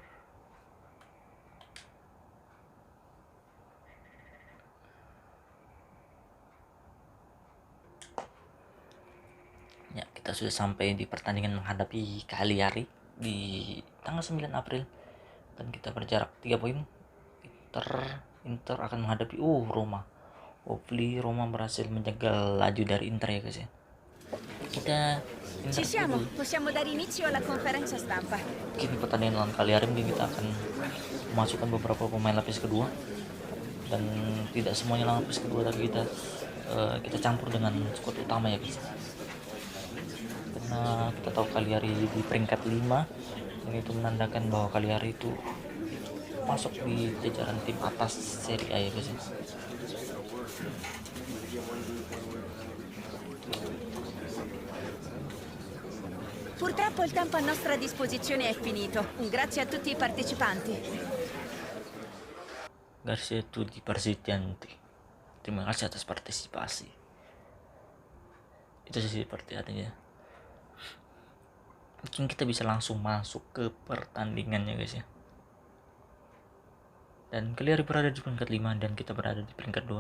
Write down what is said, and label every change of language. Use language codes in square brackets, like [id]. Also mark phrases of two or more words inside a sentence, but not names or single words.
[id] Ya, kita sudah sampai di pertandingan menghadapi Cagliari di tanggal 9 April dan kita berjarak 3 poin. Inter akan menghadapi Roma. Hopefully Roma berhasil menjegal laju dari Inter ya guys ya. [it] Ci siamo, possiamo dare inizio alla conferenza stampa. [id] Mungkin pertandingan lawan Cagliari mungkin kita akan memasukkan beberapa pemain lapis kedua, dan tidak semuanya lapis kedua, tapi kita campur dengan squad utama ya guys. Karena kita tahu Cagliari di peringkat 5, dan itu menandakan bahwa Cagliari itu masuk di jajaran tim atas Serie A ya guys. [it] Purtroppo il tempo a nostra disposizione è finito. Grazie a tutti i partecipanti. Grazie a tutti i partecipanti. [id] Terima kasih atas partisipasi. Itu sih seperti artinya. Mungkin kita bisa langsung masuk ke pertandingannya guys ya. Dan Cagliari berada di peringkat 5 dan kita berada di peringkat 2.